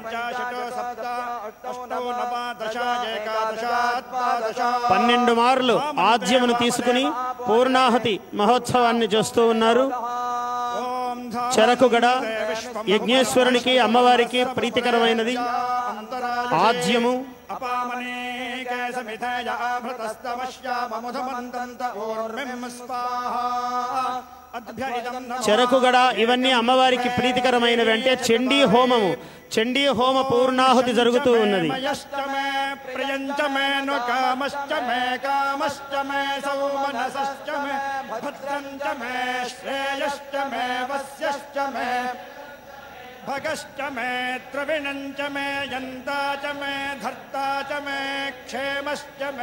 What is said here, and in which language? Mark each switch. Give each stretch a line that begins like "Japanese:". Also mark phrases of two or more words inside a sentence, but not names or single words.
Telugu: 12 మార్లు ఆజ్యమును తీసుకుని పూర్ణాహుతి మహోత్సవాన్ని చేస్తూ ఉన్నారు. చెరకుగడ యజ్ఞేశ్వరునికి, అమ్మవారికి ప్రీతికరమైనది. ఆజ్యము
Sanskrit: समिधेय अमृतस्तमश्याममुधमन्तन्त ऊर्मिं स्वाहा
Telugu: చెరకుగడ ఇవన్నీ అమ్మవారికి ప్రీతికరమైనవి. అంటే చండీ హోమము, చండీ హోమ పూర్ణాహుతి జరుగుతూ ఉన్నది.
Sanskrit: भगश्च मे द्रविणञ्च मे यन्ता च मे धर्ता च मे क्षेमश्च मे